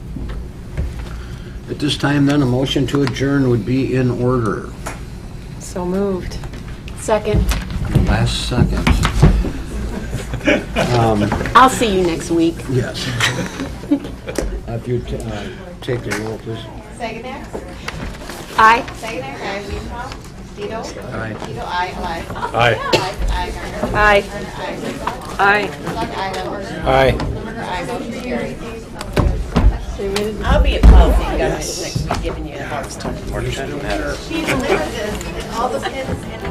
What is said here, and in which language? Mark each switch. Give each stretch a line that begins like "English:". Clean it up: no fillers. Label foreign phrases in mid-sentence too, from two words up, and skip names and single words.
English: At this time, then, a motion to adjourn would be in order. So moved. Second. Last second. I'll see you next week. Yes. If you take the roll, please. Saginac? Aye. Saginac, aye. Wienhoff? Tito? Aye. Tito, aye. Alive? Aye. Aye. Aye. Aye. Limerick, aye. Motion carried. I'll be at policy government next week giving you a hard time. She delivered this, and all the pins